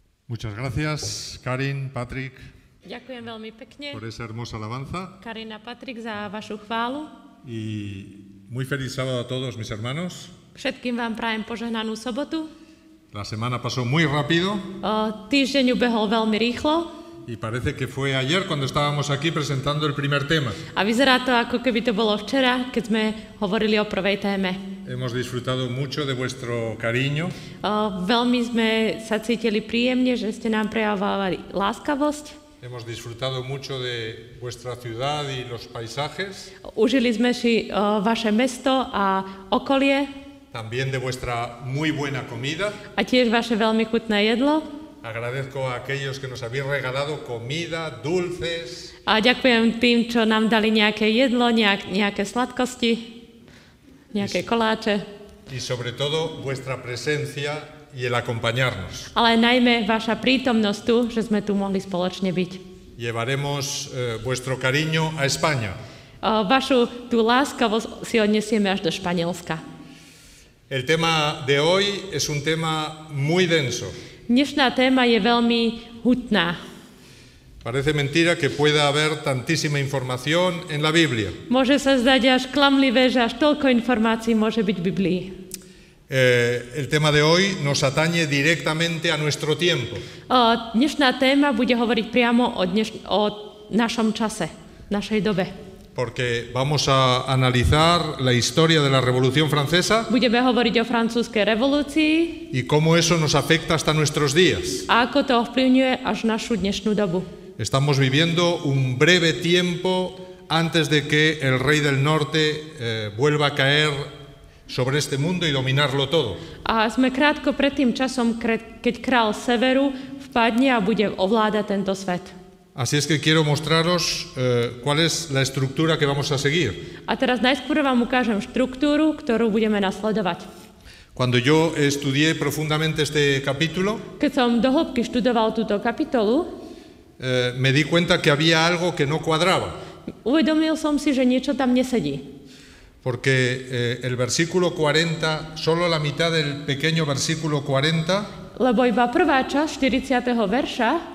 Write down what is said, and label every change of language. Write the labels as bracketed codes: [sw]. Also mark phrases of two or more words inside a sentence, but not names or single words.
[es] Muchas gracias, Karin, Patrick, [sk] Ďakujem veľmi pekne, [es] por esa hermosa alabanza. [sk] Karin a Patrik, za vašu chválu. [es] Y muy feliz sábado a todos, mis hermanos. [sk] Všetkým vám prajem požehnanú sobotu. [es] La semana pasó muy rápido [sk] Týždeň ubehol veľmi rýchlo [es] y parece que fue ayer cuando estábamos aquí presentando el primer tema. [sk] a vyzerá to, ako keby to bolo včera, keď sme hovorili o prvej téme. [es] Hemos disfrutado mucho de vuestro cariño, [sk] Veľmi sme sa cítili príjemne, že ste nám prejavovali láskavosť. [es] hemos disfrutado mucho de vuestra ciudad y los paisajes, [sk] Užili sme si vaše mesto a okolie [es] también de vuestra muy buena comida. [sk] a tiež vaše veľmi chutné jedlo. [es] Agradezco a aquellos que nos habéis regalado comida, dulces, [sk] A ďakujem tým, čo nám dali nejaké jedlo, nejaké sladkosti, nejaké koláče, [es] y sobre todo vuestra presencia y el acompañarnos. [sk] ale najmä vaša prítomnosť tu, že sme tu mohli spoločne byť. [es] Llevaremos vuestro cariño a España. [sk] Vašu tú láskavosť si odnesieme až do Španielska. [es] El tema de hoy es un tema muy denso. [sk] Dnešná téma je veľmi hutná. [es] Parece mentira que pueda haber tantísima información en la Biblia. [sk] Môže sa zdať až klamlivé, že až toľko informácií môže byť v Biblii. [es] El tema de hoy nos atañe directamente a nuestro tiempo. [sk] Dnešná téma bude hovoriť priamo o našom čase, našej dobe. [es] Porque vamos a analizar la historia de la Revolución Francesa [sk] Budeme hovoriť o francúzskej revolúcii [es] y cómo eso nos afecta hasta nuestros días. [sk] a ako to ovplyvňuje až našu dnešnú dobu. [es] Estamos viviendo un breve tiempo antes de que el rey del norte vuelva a caer sobre este mundo y dominarlo todo. [sk] A sme krátko pred tým časom, keď král severu vpadne a bude ovládať tento svet. [es] Así es que quiero mostraros cuál es la estructura que vamos a seguir. [sk] A teraz najskôr vám ukážem štruktúru, ktorú budeme nasledovať. [es] Cuando yo estudié profundamente este capítulo, [sk] Keď som do hĺbky študoval túto kapitolu, [es] me di cuenta que había algo que no cuadraba, [sk] uvedomil som si, že niečo tam nesedí. [es] porque el versículo 40, solo la mitad del pequeño versículo 40, [sk] Lebo iba prvá časť 40. verša,